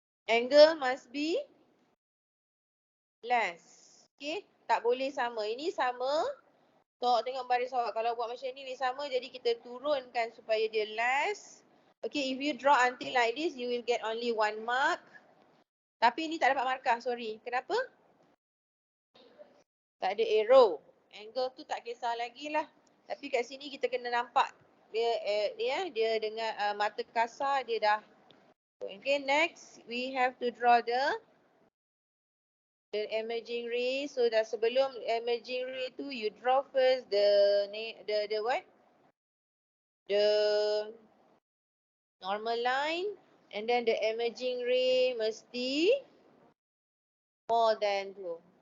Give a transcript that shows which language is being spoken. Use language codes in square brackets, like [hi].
[en] Angle must be less. [ms] Okay, tak boleh sama. Ini sama. So, tengok baris awak. Kalau buat macam ni sama. Jadi, kita turunkan supaya dia less. [en] Okay, if you draw until like this, you will get only 1 mark. [ms] Tapi ini tak dapat markah, sorry. Kenapa? Tak ada arrow. Angle tu tak kisah lagi lah. Tapi kat sini kita kena nampak. Dia dengan mata kasar, dia dah. [en] Okay, next. We have to draw the emerging ray. So [ms] dah sebelum [en] emerging ray tu you draw first the what? The normal line and then the emerging ray mesti more than 2.